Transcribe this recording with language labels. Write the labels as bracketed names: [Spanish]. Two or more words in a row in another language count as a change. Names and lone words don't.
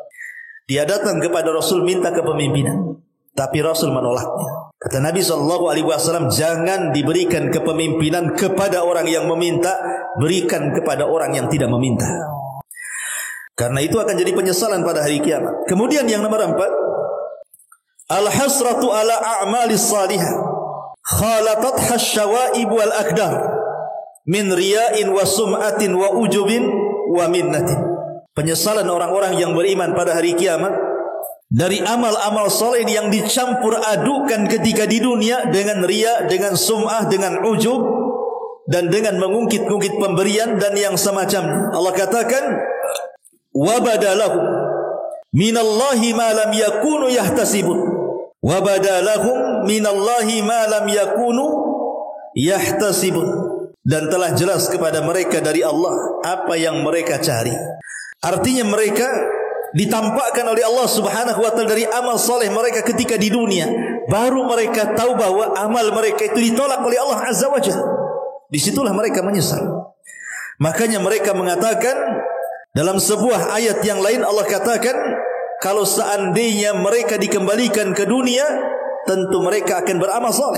[Indonesian] Dia datang kepada Rasul minta kepemimpinan, tapi Rasul menolaknya. Kata Nabi SAW, jangan diberikan kepemimpinan kepada orang yang meminta, berikan kepada orang yang tidak meminta. Karena itu akan jadi penyesalan pada hari kiamat. Kemudian yang nomor 4, [Arabic] الحسرة على أعمال الصالحة خالطتها الشوائب والأكدار من رياء وسمعة وعجب ومنة. [Indonesian] Penyesalan orang-orang yang beriman pada hari kiamat dari amal-amal soleh yang dicampur adukan ketika di dunia dengan riya, dengan sum'ah, dengan ujub, dan dengan mengungkit-ungkit pemberian dan yang semacamnya. Allah katakan, [Arabic] وبدا لهم من الله ما لم يكونوا يحتسبون. وبدا لهم من الله ما لم يكونوا يحتسبون. [Indonesian] Dan telah jelas kepada mereka dari Allah apa yang mereka cari. Artinya mereka ditampakkan oleh Allah [Arabic] سبحانه وتعالى [Indonesian] dari amal soleh mereka ketika di dunia, baru mereka tahu bahwa amal mereka itu ditolak oleh Allah [Arabic] عز وجل. [Indonesian] Disitulah mereka menyesal. Makanya mereka mengatakan dalam sebuah ayat yang lain, Allah katakan kalau seandainya mereka dikembalikan ke dunia, tentu mereka akan beramal soleh.